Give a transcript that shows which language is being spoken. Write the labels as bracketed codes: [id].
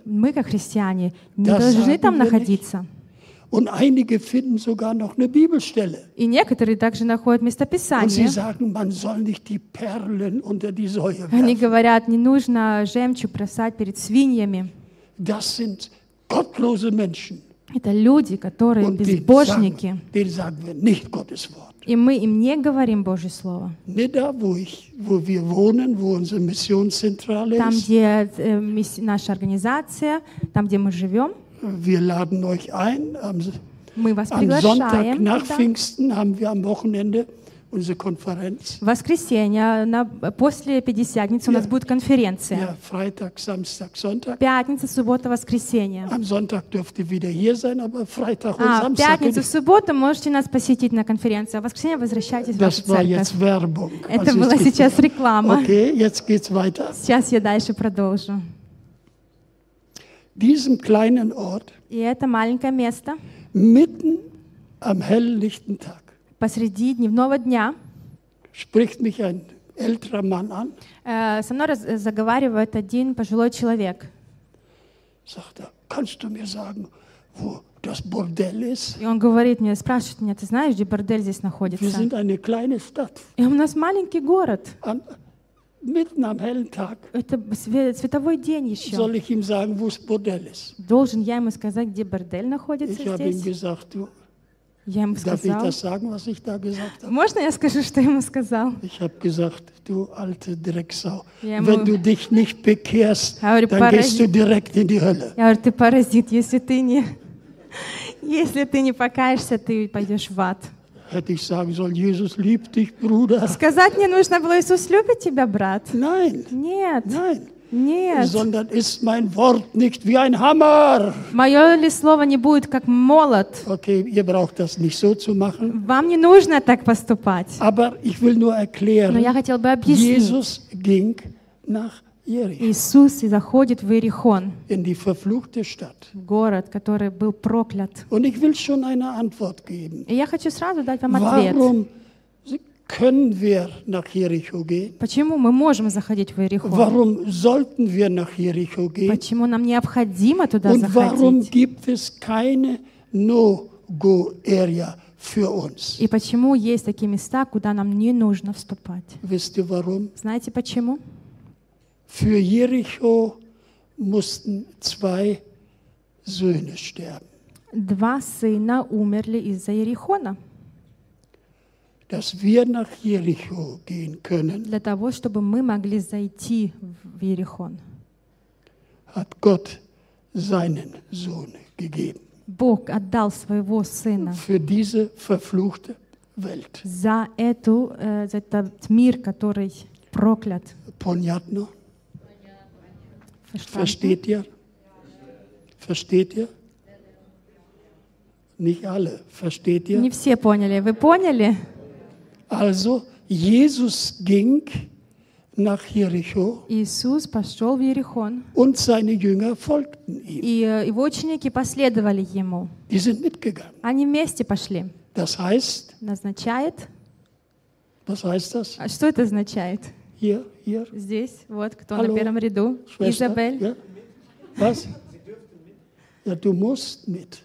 [ru] Мы, как христиане, не должны там находиться. [de] Und einige finden sogar noch eine Bibelstelle. [ru] И некоторые также находят местописание. [de] Und sie sagen, man soll nicht die Perlen unter die Säue werfen. [ru] Они говорят, не нужно жемчуг бросать перед свиньями. [de] Das sind gottlose Menschen. [ru] Это люди, которые [de] Und [ru] безбожники. [de] Denen sagen wir nicht Gottes Wort. [ru] И мы им не говорим Божье слово. [de] Не da, wo wir wohnen, wo unsere Missionszentrale ist. [ru] Там, где наша организация, там, где мы живем. [de] Wir laden euch ein. [ru] Мы вас [de] am Sonntag nach да? Pfingsten haben wir am Wochenende unsere Konferenz. [ru] Воскресенье после Пятидесятницы у нас будет конференция. [de] Ja, Freitag, Samstag, Sonntag. [ru] Пятница, суббота, воскресенье. [de] Am Sonntag dürft ihr wieder hier sein, aber Freitag und Samstag. [ru] Пятница, суббота можете нас посетить на конференции, а воскресенье возвращайтесь в церковь. [de] Das war jetzt Werbung. [ru] Это была сейчас реклама. [de] Okay, jetzt geht's weiter. [ru] Сейчас я дальше продолжу. [de] Diesem kleinen Ort, [ru] и это маленькое место, [de] mitten am hellen lichten Tag, [ru] посреди дневного дня, [de] spricht mich ein älterer Mann an, [ru] со мной заговаривает один пожилой человек. [de] Sagt er, kannst du mir sagen, wo das Bordell ist? [ru] И он говорит мне, спрашивает меня, ты знаешь, где бордель здесь находится? [de] Wir sind eine kleine Stadt. [ru] И у нас маленький город. [de] Mitten am hellen Tag. [ru] Это световой день еще. [de] Soll ich ihm sagen, wo das Bordell ist? [ru] Должен я ему сказать, где бордель находится [de] ich [ru] здесь? [de] Ich habe ihm gesagt, du. [ru] Я ему сказал. [de] Darf ich das sagen, was ich da gesagt habe? [ru] Можно я скажу, что ему сказал? [de] Ich habe gesagt, du alte Drecksau. Wenn du dich nicht bekehrst, dann gehst du direkt in die Hölle. [ru] Я говорю, ты паразит, если ты не покаешься, ты пойдешь в ад. [de] Hätte ich sagen sollen, Jesus liebt dich, Bruder. [ru] Сказать мне нужно было, Иисус любит тебя, брат. [de] Nein. [ru] Нет. [de] Nein. [ru] Нет. [de] Sondern ist mein Wort nicht wie ein Hammer. [ru] Мое ли слово не будет как молот? [de] Okay, ihr braucht das nicht so zu machen. [ru] Вам не нужно так поступать. [de] Aber ich will nur erklären. [ru] Но я хотел бы объяснить. [de] Jesus ging nach Jericho. [ru] Иисус заходит в Иерихон. [de] In die verfluchte Stadt. [ru] Город, который был проклят. [de] Und ich will schon eine Antwort geben. [ru] И я хочу сразу дать вам [de] Warum Warum können wir nach Jericho gehen? [ru] Почему мы можем заходить в Иерихон? [de] Warum sollten wir nach Jericho gehen? [ru] Почему нам необходимо туда [de] Und [ru] заходить? [de] Und warum gibt es keine no-go area für uns? [ru] И почему есть такие места, куда нам не нужно вступать? [de] Wisst ihr warum? [ru] Знаете почему? [de] Für Jericho mussten zwei Söhne sterben. [ru] Два сына умерли из-за Иерихона. [de] Dass wir nach Jericho gehen können. [ru] Для того, чтобы мы могли зайти в Иерихон. [de] Hat Gott seinen Sohn gegeben. [ru] Бог отдал своего сына. [de] Für diese verfluchte Welt. [ru] За эту за этот мир, который проклят. [de] Понятно? Versteht ihr? Versteht ihr? Nicht alle. Versteht ihr? [ru] Не все поняли. Вы поняли? [de] Also, Jesus ging nach Jericho. [ru] Иисус пошел в Иерихон. [de] Und seine Jünger folgten ihm. [ru] И его ученики последовали ему. [de] Die sind mitgegangen. [ru] Они вместе пошли. [de] Das heißt? [ru] Означает? [de] Was heißt das? [ru] А что это означает? [de] Hier, hier. [ru] Здесь, вот, кто Hallo, на первом ряду? [de] Schwester, [ru] Изабель. [de] Yeah. Was? Ja, du musst mit.